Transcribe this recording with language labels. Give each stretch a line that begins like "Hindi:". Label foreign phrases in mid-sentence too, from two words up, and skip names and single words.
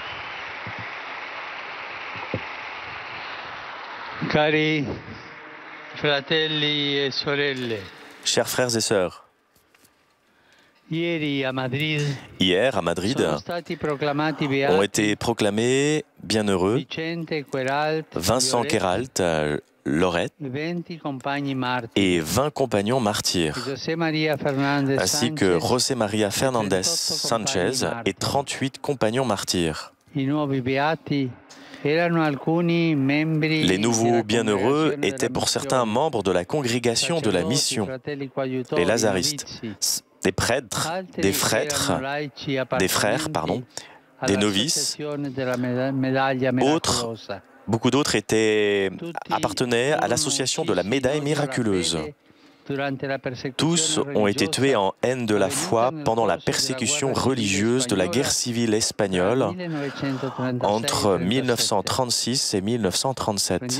Italian: Cari Fratelli e sorelle,
French: Chers frères et sœurs,
Italian: ieri a Madrid
French: hier à Madrid
Italian: sono stati proclamati
French: ont
Italian: beati
French: été proclamés bienheureux
Italian: Vicente Queralt,
French: Vincent Queralt, Lorette
Italian: 20 compagni martiri,
French: et 20 compagnons martyrs,
Italian: José María Fernández
French: ainsi que
Italian: Sánchez,
French: José María Fernández Sanchez et 38 compagnons martyrs.
Italian: I nuovi beati erano alcuni membri
French: Les nouveaux
Italian: della
French: bienheureux
Italian: congregazione
French: étaient
Italian: della
French: pour certains
Italian: missione,
French: membres de la congrégation de la
Italian: sacerdoti,
French: mission,
Italian: fratelli coadiutori,
French: les Lazaristes,
Italian: novizi.
French: des prêtres,
Italian: Altri
French: des frères,
Italian: erano laici
French: des frères, pardon, des novices.
Italian: all'associazione della medaglia
French: Autres,
Italian: miracolosa.
French: beaucoup d'autres appartenaient à l'association de la médaille miraculeuse. Tous ont été tués en haine de la foi pendant la persécution religieuse de la guerre civile espagnole entre 1936 et 1937.